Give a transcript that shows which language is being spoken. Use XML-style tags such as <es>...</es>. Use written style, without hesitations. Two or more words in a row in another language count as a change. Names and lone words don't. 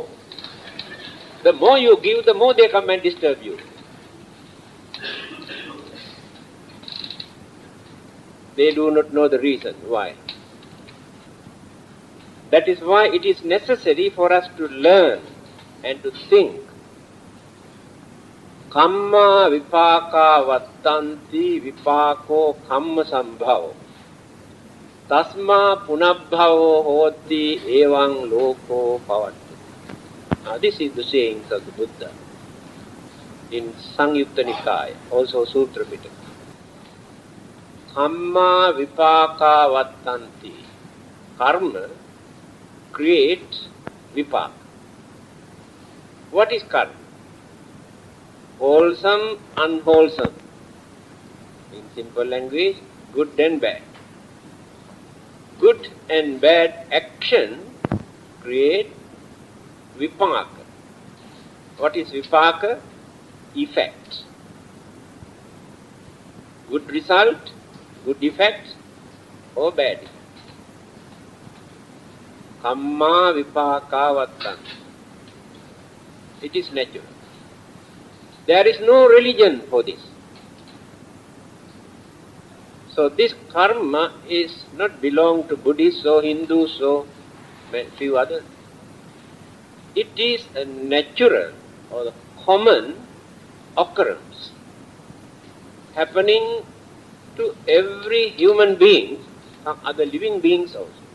<en>The more you give, the more they come and disturb you. They do not know the reason why. That is why it is necessary for us to learn and to think.</en> <pi>Kamma vipaka vattanti vipako kamma sambhavo. Tasma punabhavo hoti evang loko pavati.</pi> <en>This is the sayings of the Buddha in Sangyutta Nikaya, also Sutra Pitaka.</en> <pi>Kamma vipaka vattanti.</pi> <en>Karma creates vipaka. What is karma? Wholesome, unwholesome. In simple language, good and bad. Good and bad action create vipaka. What is vipaka? Effect. Good result, good effect, or bad effect.</en> <pi>Kamma vipaka vattan.</pi> <en>It is natural. There is no religion for this. So this karma is not belong to Buddhists or Hindus or few others. It is a natural or a common occurrence happening to every human being, some other living beings also.</en>